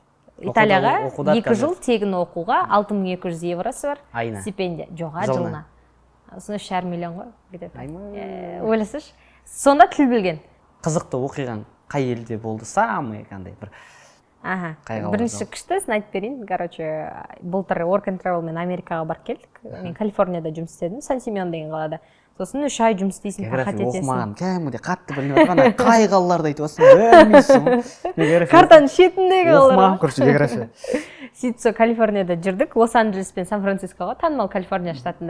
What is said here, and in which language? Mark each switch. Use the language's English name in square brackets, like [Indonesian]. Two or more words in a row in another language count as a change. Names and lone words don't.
[Kazakh] Италияға 2 жыл тегін оқуға 6200 евросы бар. Айына? Стипендия. Жоға, жылына. Соны 3,5 миллион ғой. Ойласыш. Сонда тіл білген. Қызықты оқиған қай елде болды? Самый қандай бір. Бірінші күшті сын айтып берейін. Короче, былтыр [English] work and travel [Kazakh] мен Америкаға барып келдік. Мен Калифорнияда жұмыс істедім, Сан-Симеон деген қалада. Сосын 3 ай жұмыс істейсің, пахат етесің. Оқымаған, кәдімгідей қатты білмей отқан, қай қалаларды айтып отырсың, білмейсің. Картаның шетіндегі қалалар. Оқымаған, короче, география. Сөйтіп сол Калифорнияда жүрдік, Лос-Анджелес пен Сан-Францискоға, танымал Калифорния штатында.